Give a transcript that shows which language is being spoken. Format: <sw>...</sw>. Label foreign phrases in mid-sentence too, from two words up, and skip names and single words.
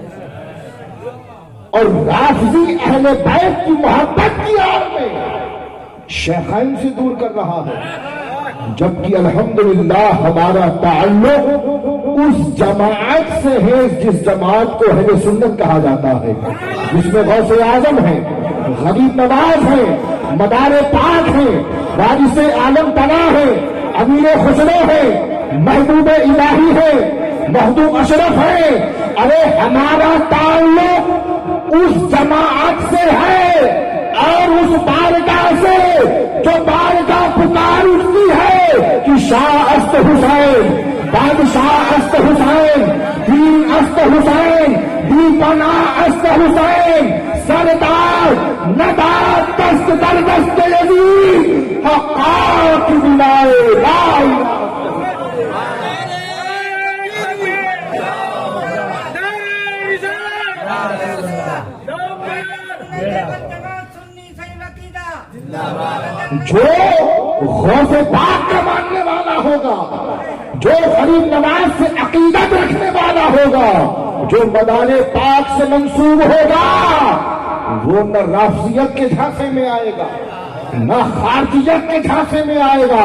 <ur>اور رافضی اہل بیت کی محبت کی آڑ میں شیخین سے دور کر رہا ہے، جبکہ الحمدللہ ہمارا تعلق اس جماعت سے ہے جس جماعت کو اہل سنت کہا جاتا ہے، جس میں غوث اعظم ہے، غریب نواز ہے، مدار پاک ہے، وارث عالم تنا ہے، امیر خسرو ہے، محبوب الہی ہے، مخدوم اشرف ہے۔ ارے ہمارا تعلق اس جماعت سے ہے اور اس بارگاہ سے جو بارگاہ پکار اٹھتی ہے کہ</ur> <fa>شاہ است حسین، بادشاہ است حسین، دین است حسین، دی پناہ است حسین، سردار نداد دست در دست یزید، حقات بلائے لا الہ۔</fa> <ur>جو غوث پاک کا ماننے والا ہوگا، جو غریب نواز سے عقیدت رکھنے والا ہوگا، جو مدار پاک سے منسوب ہوگا، وہ نہ رافضیت کے جھانسے میں آئے گا نہ خارجیت کے جھانسے میں آئے گا۔</ur>